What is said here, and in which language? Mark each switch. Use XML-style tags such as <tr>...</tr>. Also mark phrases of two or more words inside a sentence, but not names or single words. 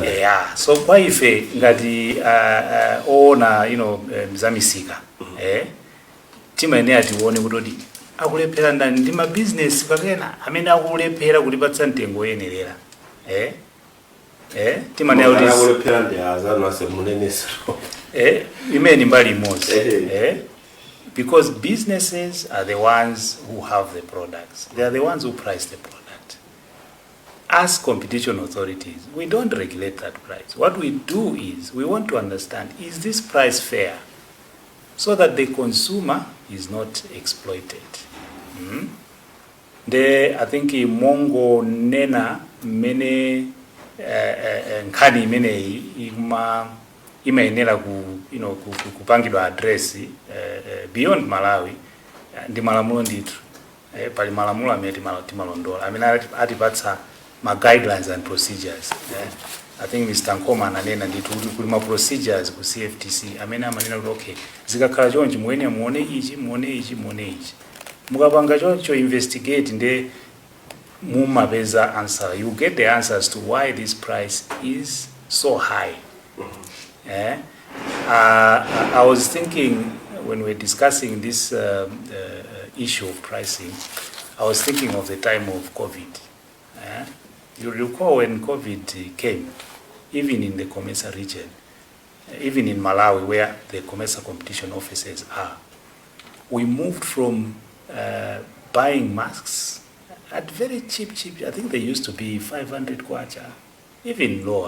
<en>Yeah, so</en> <ny>Kwayipa ngati ona mzamisika timayenera tione kuti akulephera ndani ndi mabizinesi pakena amene akulephera kulipatsa mtengo woyenerera. Timayenera kuti akulephera ndi azanu asemunenesa. Imene mbali imodzi.</ny> <en>Because businesses are the ones who have the products. They are the ones who price the product. As competition authorities, we don't regulate that price. What we do is we want to understand, is this price fair? So that the consumer is not exploited. I think</en> <ny>mongo nena mene nkani mene imayenera kupangidwa</ny> <en>address beyond Malawi</en> <ny>ndi malamulo ndithu pali malamulo amene timalondola amene atipatsa ma</ny> <en>guidelines and procedures. I think Mr.</en> <ny>Nkoma ananena ndithu kuti kuli ma procedures ku CFTC amene amanena kuti okay zikakhala chonchi muone ichi mukapanga choncho investigate nde mumapeza answer.</ny> <en>You get the answers to why this price is so high. I was thinking when we're discussing this issue of pricing, I was thinking of the time of COVID. You recall when COVID came, even in the Comesa region, even in Malawi where the Comesa competition offices are, we moved from buying masks at very cheap, I think they used to be 500 kwacha, even lower.</en>